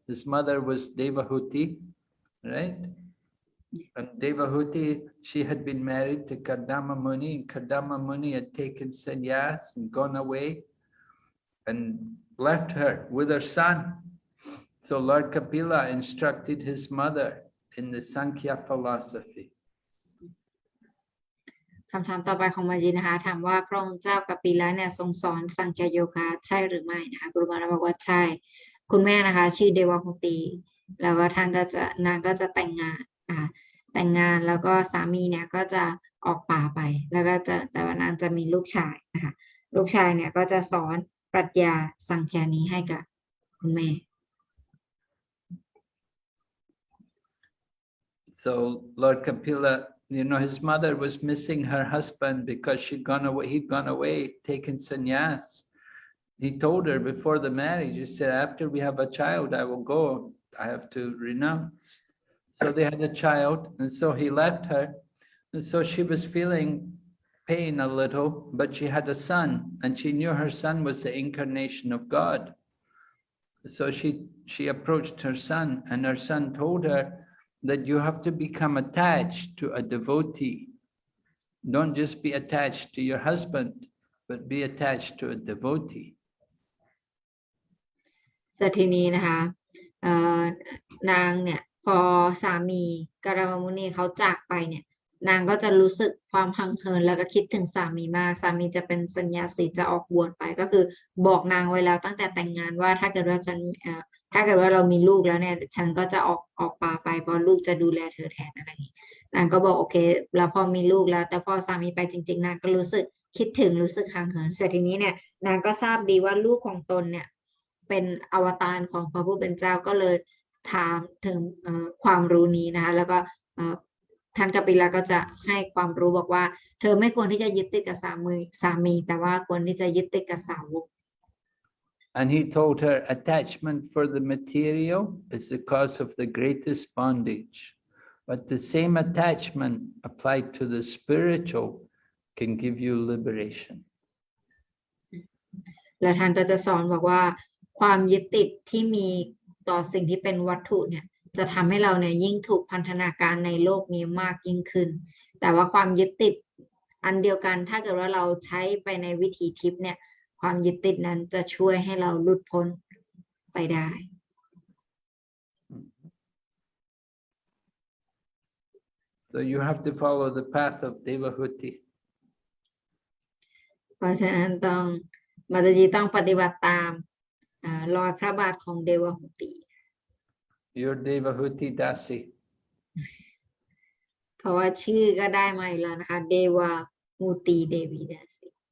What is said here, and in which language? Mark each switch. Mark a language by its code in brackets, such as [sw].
[en] His mother was Devahuti, right? And Devahuti, she had been married to Kardama Muni, and Kardama Muni had taken sannyas and gone away and left her with her son. So Lord Kapila instructed his mother in the Sankhya philosophy. [th] คำถามต่อไปของมาจีนะคะถามว่าพระองค์เจ้ากัปปิละเนี่ยทรงสอนสังขยโยคะใช่หรือไม่นะคะกุรุมาราบอกว่าใช่คุณแม่นะคะชื่อเดวหุติแล้วก็นางก็จะแต่งงานแล้วก็สามีเนี่ยก็จะออกป่าไปแล้วก็แต่ว่านางจะมีลูกชายนะคะลูกชายเนี่ยก็จะสอนปรัชญาสังขยานี้ให้กับคุณแม่ [en] So Lord Kapila, his mother was missing her husband because he'd gone away, taken sannyas. He told her before the marriage, he said, after we have a child, I will go. I have to renounce. So they had a child, and so he left her. And so she was feeling pain a little, but she had a son, and she knew her son was the incarnation of God. So she approached her son, and her son told her that you have to become attached to a devotee. Don't just be attached to your husband, but be attached to a devotee. [th] สทีนี้นะคะนางเนี่ยพอสามีกรามมุนีเขาจากไปเนี่ยนางก็จะรู้สึกความหังเหินแล้วก็คิดถึงสามีมากสามีจะเป็นสัญญาสีจะออกบวชไปก็คือบอกนางไว้แล้วตั้งแต่แต่งงานว่าถ้าเกิดว่า เรามีลูกแล้วเนี่ยฉันก็จะออกป่าไปเพราะลูกจะดูแลเธอแทนอะไรอย่างนี้นางก็บอกโอเคแล้วพอมีลูกแล้วแต่พอสามีไปจริงๆนางก็รู้สึกคิดถึงรู้สึกห่างเหินเสร็จทีนี้เนี่ยนางก็ทราบดีว่าลูกของตนเนี่ยเป็นอวตารของพระผู้เป็นเจ้าก็เลยถามถึงความรู้นี้นะคะแล้วก็ท่านกัปปิละก็จะให้ความรู้บอกว่าเธอไม่ควรที่จะยึดติดกับสามีแต่ว่าควรที่จะยึดติดกับสาวก [en] And he told her attachment for the material is the cause of the greatest bondage. But the same attachment applied to the spiritual can give you liberation. [th] และท่านก็จะสอนบอกว่าความยึดติดที่มีต่อสิ่งที่เป็นวัตถุเนี่ยจะทำให้เราเนี่ยยิ่งถูกพันธนาการในโลกนี้มากยิ่งขึ้นแต่ว่าความยึดติดอันเดียวกันถ้าเกิดว่าเราใช้ไปในวิถีทิพย์เนี่ยความยึดติดนั้นจะช่วยให้เราหลุดพ้นไปได้ [en] So you have to follow the path of Devahuti. [th] เพราะฉะนั้นมาตาจีต้องปฏิบัติตามรอยพระบาทของเดวหุติ [en] You're Devahuti Dasi. [th] เพราะว่าชื่อก็ได้มาอยู่แล้วนะคะเดวหุติเดวีดาสิ